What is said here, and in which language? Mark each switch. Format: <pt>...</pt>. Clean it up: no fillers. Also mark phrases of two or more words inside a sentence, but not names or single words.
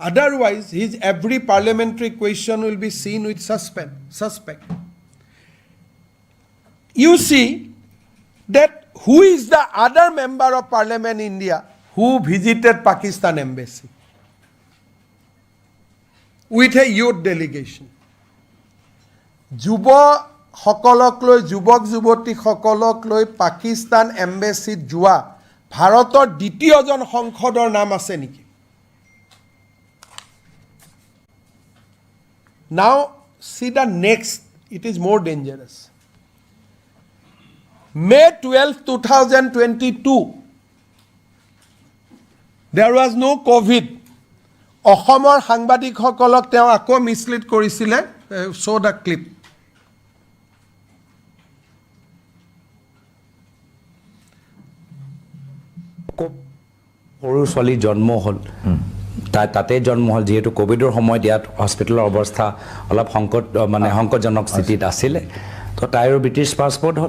<en>Otherwise, his every parliamentary question will be seen with suspect. You see that who is the other member of parliament in India who visited Pakistan embassy with a youth delegation?</en> <as>যুৱক যুৱতীসকলক লৈ পাকিস্তান এম্বেচিত যোৱা ভাৰতৰ দ্বিতীয়জন সংসদৰ নাম আছে নেকি?</as> <en>Now see the next, it is more dangerous. May 12, 2022, there was no COVID.</en> <as>অসমৰ সাংবাদিকসকলক তেওঁ আকৌ মিছলিড কৰিছিলে,</as> <en>show the clip.</en> <as>সৰু ছোৱালী জন্ম হ'ল, তাতে জন্ম হ'ল, যিহেতু কোভিডৰ সময়ত ইয়াত হস্পিটেলৰ অৱস্থা অলপ সংকটজনক স্থিতিত আছিলে, তো তাইৰো</as> <en>British passport</en> <as>হ'ল।</as>